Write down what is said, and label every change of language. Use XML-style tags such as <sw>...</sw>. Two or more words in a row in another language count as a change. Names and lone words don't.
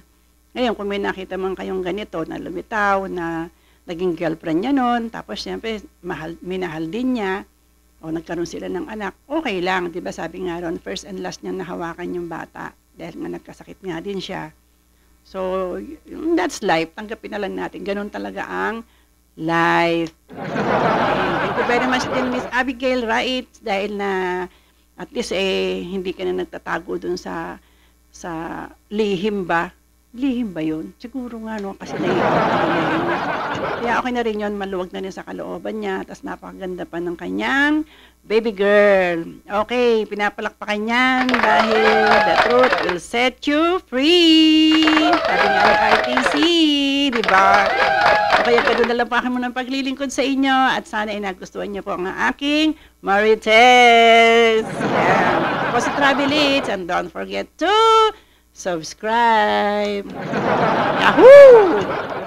<tl>Ngayon, kung may nakita man kayong ganito, na lumitaw, na naging girlfriend niya noon, tapos siyempre, minahal din niya, o nagkaroon sila ng anak, okay lang. Diba sabi nga ron,</tl> <en>first and last</en> <tl>niya nahawakan yung bata. Dahil nga nagkasakit nga din siya.</tl> <en>So, that's life.</en> <tl>Tanggapin na lang natin. Ganun talaga ang life. Okay.</tl> <en>Thank you very much din, Miss Abigail, right?</en> <tl>Dahil na at least hindi ka na nagtatago dun sa lihim ba? Lihim ba yun? Siguro nga, no? Kasi kaya okay na rin yun, maluwag na rin sa kalooban niya, tapos napakaganda pa ng kanyang baby girl.</tl> <en>Okay,</en> <tl>pinapalakpakan niyan dahil</tl> <en>the truth will set you free.</en> <tl>Sabi nga ni RTC, di ba? Kaya ganoon na lang pa kami ng paglilingkod sa inyo at sana ay nagustuhan niyo po ang aking Marites.</tl> <en>Yeah.</en> <tl>Ako si</tl> <en>Travelits and don't forget to subscribe. Yahoo!</en>